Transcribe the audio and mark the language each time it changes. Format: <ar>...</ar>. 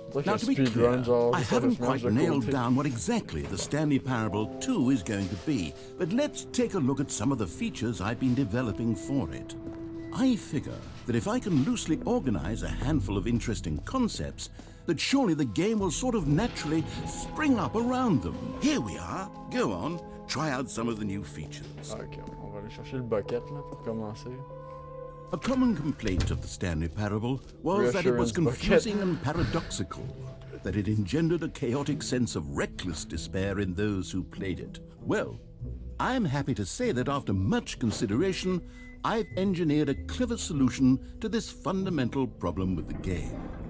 <en>Now, to be clear, I haven't quite nailed down what exactly the Stanley Parable 2 is going to be, but let's take a look at some of the features I've been developing for it. I figure that if I can loosely organize a handful of interesting concepts, that surely the game will sort of naturally spring up around them. Here we are. Go on, try out some of the new features.</en> <fr>Ok, on va aller chercher le bucket là pour commencer.</fr> <en>A common complaint of the Stanley Parable was that it was confusing and paradoxical, that it engendered a chaotic sense of reckless despair in those who played it. Well, I'm happy to say that after much consideration, I've engineered a clever solution to this fundamental problem with the game.</en>